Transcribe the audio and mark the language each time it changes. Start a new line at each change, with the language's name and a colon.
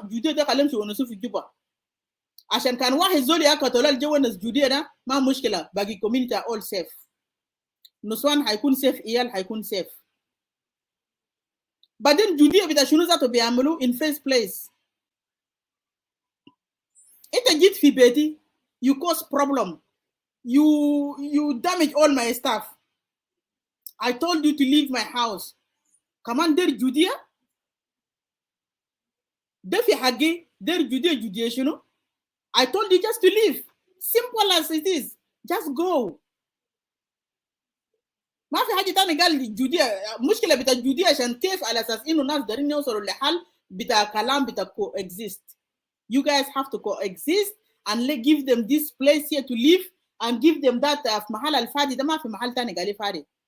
Arabic: جودية ده خليهم يونسوا في جوبا. عشان كان واحد زول يقتل الجو الناس جودية ده ما مشكلة، باقي كوميونتي
English: all safe.
Arabic: نسوان هيكون سيف، إيال هيكون سيف. بعدين جودية بتاع شنو ذاته بيعملوا in first place. أنت جيت في بيتي
English: you cause problem. You damage all my stuff. I told you to leave my house.
Arabic: كمان دير جودية ده في حقي. دير جودية شنو.
English: I told you just to leave. Simple as it is. Just go.
Arabic: ما في حاجة تانية قال جودية. مشكلة بتاع جودية عشان كيف على أساس إنه ناس دارين يوصلوا لحل بتاع كلام بتاع coexist.
English: You guys have to coexist and give them this place here to live and give them that
Arabic: في محل الفادي ده. ما في محل تاني قال فادي.